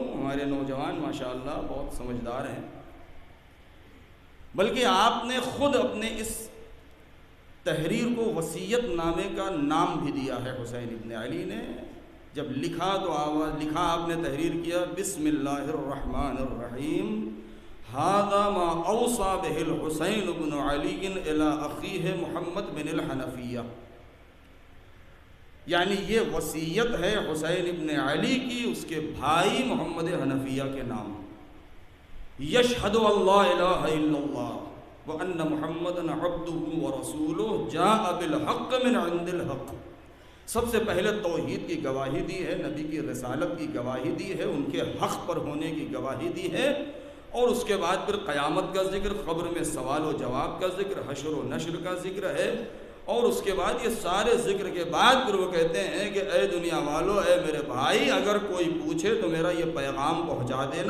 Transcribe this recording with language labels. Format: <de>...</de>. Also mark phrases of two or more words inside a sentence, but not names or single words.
<ur>ہمارے نوجوان ماشاءاللہ بہت سمجھدار ہیں، بلکہ آپ نے خود اپنے اس تحریر کو وصیت نامے کا نام بھی دیا ہے۔ حسین ابن علی نے جب لکھا تو لکھا آپ نے تحریر کیا،</ur> <ar>بسم اللہ الرحمن الرحیم، ھذا ما اوصى به الحسین بن علی الی اخیہ محمد بن الحنفیہ،</ar> <ur>یعنی یہ وصیت ہے حسین ابن علی کی اس کے بھائی محمد حنفیہ کے نام۔</ur> <ar>یشہد اللہ الہ الا اللہ وان محمدا عبدہ ورسولہ جاء بالحق من عند الحق۔</ar> <ur>سب سے پہلے توحید کی گواہی دی ہے، نبی کی رسالت کی گواہی دی ہے، ان کے حق پر ہونے کی گواہی دی ہے، اور اس کے بعد پھر قیامت کا ذکر، قبر میں سوال و جواب کا ذکر، حشر و نشر کا ذکر ہے، اور اس کے بعد یہ سارے ذکر کے بعد پھر وہ کہتے ہیں کہ اے دنیا والو، اے میرے بھائی، اگر کوئی پوچھے تو میرا یہ پیغام پہنچا دینا۔</ur>